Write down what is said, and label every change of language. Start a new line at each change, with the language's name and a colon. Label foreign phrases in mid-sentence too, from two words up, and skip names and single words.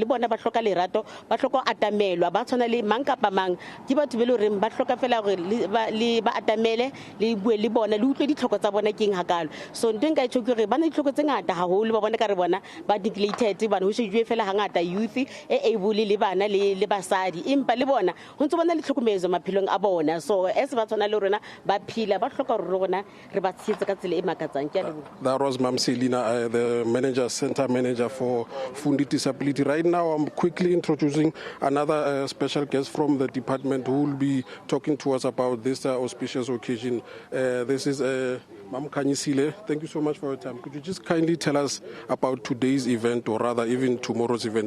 Southern Sotho: bona ba hloka lerato ba hloka atamelwa ba tshwana le mang kapa mang ke batho be le reng ba hloka fela gore le ba atamele le bue le bona le utlwe ditlhoko tsa bona keng hakalo so ntwe nka itse gore bana ditlhoko tse ngata haholo ba bona ka re bona ba neglected bana ho shejwe fela hangata youth able le bana le basadi empa le bona ho ntse bona le tlhokomezo maphelong a bona so as ba tshwana le rona ba phila ba hloka gore rona re ba tshetse ka tsela e makatsang ke a leboha.
English: That was Mam Selina, the manager, center manager for Fundi Disability. Right now, I'm quickly introducing another special guest from the department who will be talking to us about this auspicious occasion. This is Mam Kanyisile. Thank you so much for your time. Could you just kindly tell us about today's event, or rather even tomorrow's event?